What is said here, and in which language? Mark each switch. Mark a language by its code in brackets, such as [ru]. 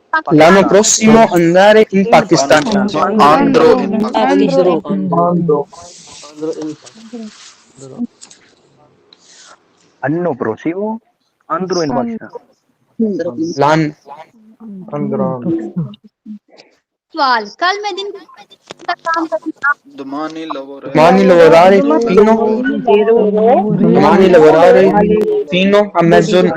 [it] L'anno prossimo andare in Pakistan. andrò in Pakistan. Anno prossimo andrò in Pakistan. L'anno [hi] सवाल, कल मैं दिन का काम करूंगा। [it] Domani lavorare. domani lavorare fino a mezzogiorno.